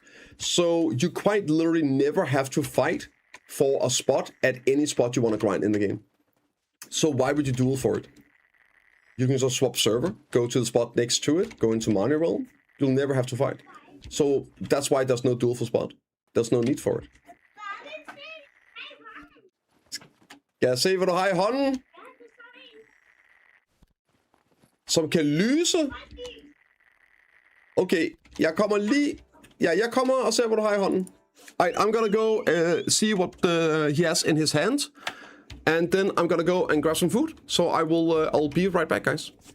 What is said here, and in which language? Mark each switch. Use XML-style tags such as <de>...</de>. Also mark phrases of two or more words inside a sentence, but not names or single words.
<en>So you quite literally never have to fight for a spot at any spot you want to grind in the game. So why would you duel for it? You can just swap server, go to the spot next to it, go into money realm. You'll never have to fight. So that's why there's no duel for spot. There's no need for it.</en> <da>Skal jeg se, hvad du har i hånden? Som kan lyse? Okay, jeg kommer lige... Ja, jeg kommer og ser, hvad du har i hånden.</da> <en>Alright, I'm gonna go see what he has in his hand. And then I'm gonna go and grab some food. So I'll be right back, guys.</en>